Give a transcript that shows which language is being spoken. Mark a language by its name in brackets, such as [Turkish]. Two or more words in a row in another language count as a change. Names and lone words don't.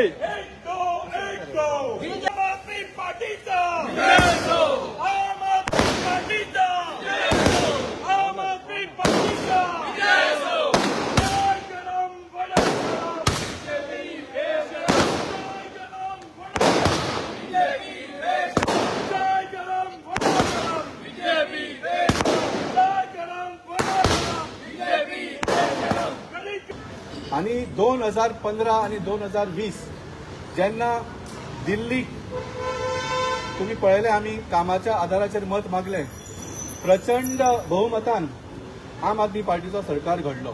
[Konkani] एक दो आम आदमी पार्टीचा आम आदमी पार्टीचा आम आदमी पार्टीचा जय गरम वडा जय गरम वडा जय गरम वडा आणि 2015 आणि 2020 जेन्ना दिल्ली तुम्ही पळयले आम्ही कामाच्या आधाराचेर मत मागले, प्रचंड बहुमतान आम आदमी पार्टीचो सरकार घडलो.